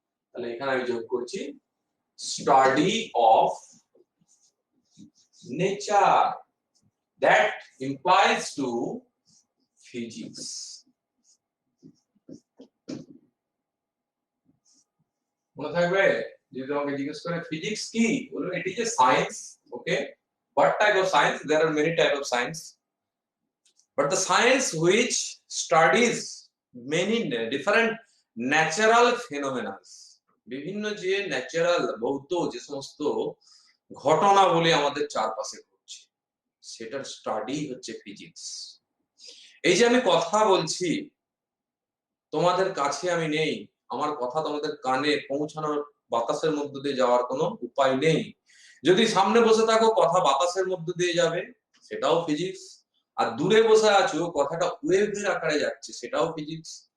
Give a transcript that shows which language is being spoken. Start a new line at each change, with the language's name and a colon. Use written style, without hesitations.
Bangla: তাহলে এখানে আমি যোগ করছি study of nature,
English: That implies to physics.
Bangla: মনে থাকবে যদি তোমাকে জিজ্ঞেস করে ফিজিক্স কি, বলবে it is a science.
English: Okay, what type of science? There are many type of science, but the science which studies many different natural phenomena,
Bangla: বিভিন্ন যে ন্যাচারাল ভৌত যে সমস্ত ঘটনাবলী আমাদের চারপাশে ঘটছে, সেটার স্টাডি হচ্ছে ফিজিক্স। এই যে আমি কথা বলছি, তোমাদের কাছে আমি নেই, আমার কথা তোমাদের কানে পৌঁছানোর, বাতাসের মধ্য দিয়ে যাওয়ার কোনো উপায় নেই। যদি সামনে বসে থাকো, কথা বাতাসের মধ্য দিয়ে যাবে, সেটাও ফিজিক্স। আর দূরে বসে আছো, কথাটা ওয়েভের আকারে যাচ্ছে, সেটাও ফিজিক্স।